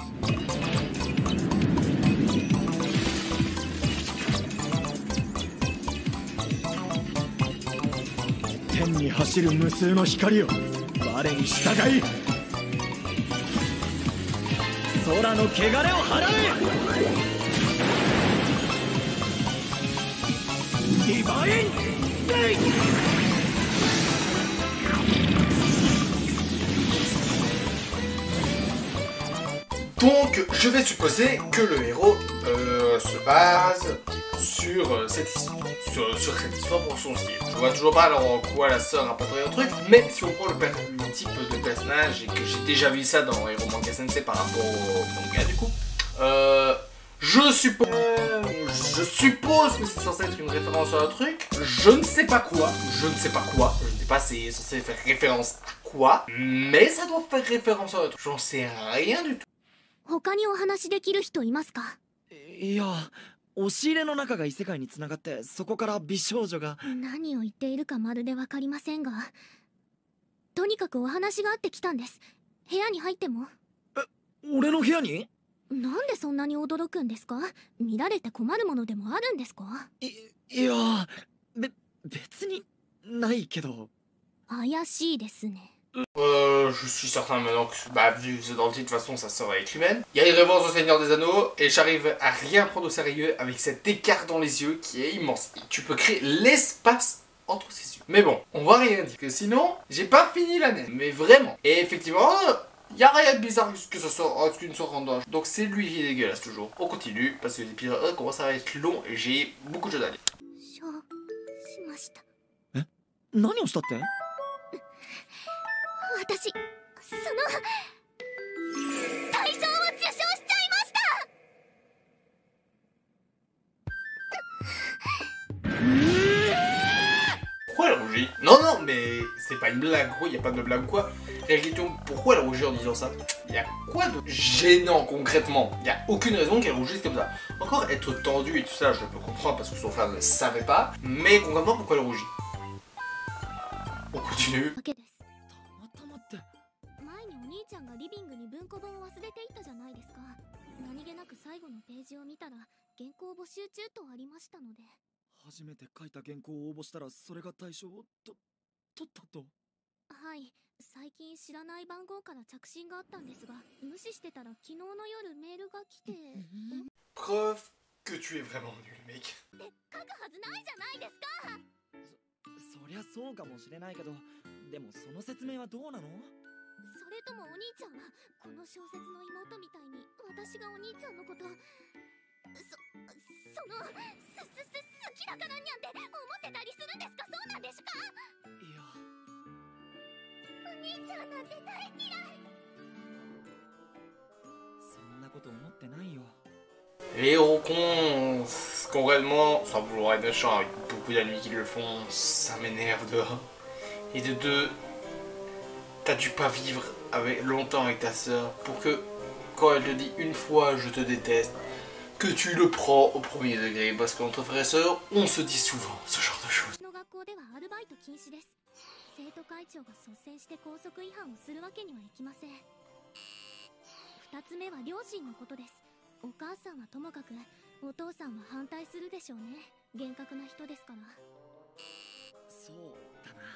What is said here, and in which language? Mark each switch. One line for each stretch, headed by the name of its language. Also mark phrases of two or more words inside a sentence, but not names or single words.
Japanese: 天に走る無数の光を我に従い、空の汚れを払え。ディバインレイ。
French: Donc, je vais supposer que le héros se base sur cette histoire pour son style. Je vois toujours pas alors en quoi la sœur rapporterait au truc, mais si on prend le type de personnage et que j'ai déjà vu ça dans Hero Manga Sensei par rapport au manga du coup, je suppose que c'est censé être une référence à un truc. Je ne sais pas quoi, je ne sais pas c'est censé faire référence à quoi, mais ça doit faire référence à un truc. J'en sais rien du tout.
Japanese: 他にお話できる人いますか？いや、押し入れの中が異世界に繋がって、そこから美少女が。何を言っているかまるでわかりませんが、とにかくお話があってきたんです。部屋に入っても。俺の部屋に？なんでそんなに驚くんですか？見られて困るものでもあるんですか？いや、別にないけど。怪しいですね。
French: Je suis certain maintenant que, bah, vu que c'est dans le titre, de toute façon, ça sort avec humaine. Il y a les références au Seigneur des Anneaux, et j'arrive à rien prendre au sérieux avec cet écart dans les yeux qui est immense. Et tu peux créer l'espace entre ses yeux. Mais bon, on va rien dire, que sinon, j'ai pas fini l'année. Mais vraiment. Et effectivement, y a rien de bizarre que ça sort qu'une sorte en danger. Donc c'est lui qui est dégueulasse toujours. On continue, parce que l'épisode commence à être long et j'ai beaucoup de choses à dire.
Japanese: 何をしたって？私、その大賞を受賞しちゃいました。
French: Pourquoi elle rougit? Non, non, mais c'est pas une blague, quoi. Y a pas de blague ou quoi. La question, pourquoi elle rougit en disant ça? Y a quoi de gênant concrètement? Y a aucune raison qu'elle rougisse comme ça. Encore être tendue et tout ça, je peux comprendre parce que son frère ne savait pas. Mais concrètement, pourquoi elle rougit? On continue.
Japanese: 前にお兄ちゃんがリビングに文庫本を忘れていったじゃないですか。何気なく最後のページを見たら原稿募集中とありましたので。初めて書いた原稿を応募したらそれが大賞を取ったと。はい、最近知らない番号から着信があったんですが、無視してたら昨日の夜メールが来て。
French: Preuve que tu es vraiment nul, mec.
Japanese: で、書くはずないじゃないですか。そりゃそうかもしれないけど、でもその説明はどうなの？それともお兄ちゃんはこの小説の妹みたいに私がお兄ちゃんのこと好きだからにゃんって思ってたりするんですか？そうなんですか？いや、お兄ちゃんなんて大嫌い。そんなこと思ってないよ。
French: Les héros concrètement, sans vouloir être méchant, avec beaucoup d'amis qui le font, ça m'énerve de 1. Et de 2, t'as dû pas vivre longtemps avec ta sœur pour que, quand elle te dit une fois je te déteste, que tu le prends au premier degré. Parce qu'entre frères et sœurs, on se dit souvent ce genre de choses.
Japanese: の学校ではアルバイト禁止です。生徒会長が率先して校則違反をするわけにはいきません。2つ目は両親のことです。お母さんはともかく、お父さんは反対するでしょうね。厳格な人ですから。そうだな。